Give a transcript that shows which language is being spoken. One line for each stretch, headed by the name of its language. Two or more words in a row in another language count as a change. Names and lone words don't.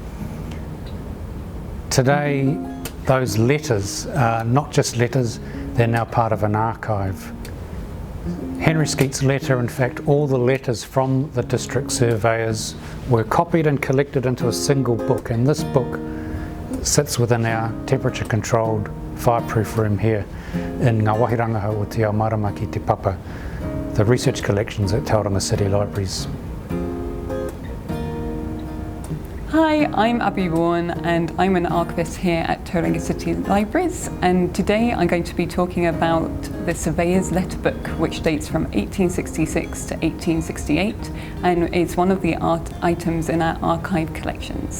English: Today, those letters are not just letters, they're now part of an archive. Henry Skeets' letter, in fact, all the letters from the district surveyors were copied and collected into a single book, and this book sits within our temperature-controlled fireproof room here in Ngā Wāhi Rangahau o Te Ao Marama ki Te Papa, the research collections at Tauranga City Libraries. Hi, I'm Abby Wharne and I'm an archivist here at Tauranga City Libraries, and today I'm going to be talking about the Surveyor's Letter Book, which dates from 1866 to 1868 and is one of the art items in our archive collections.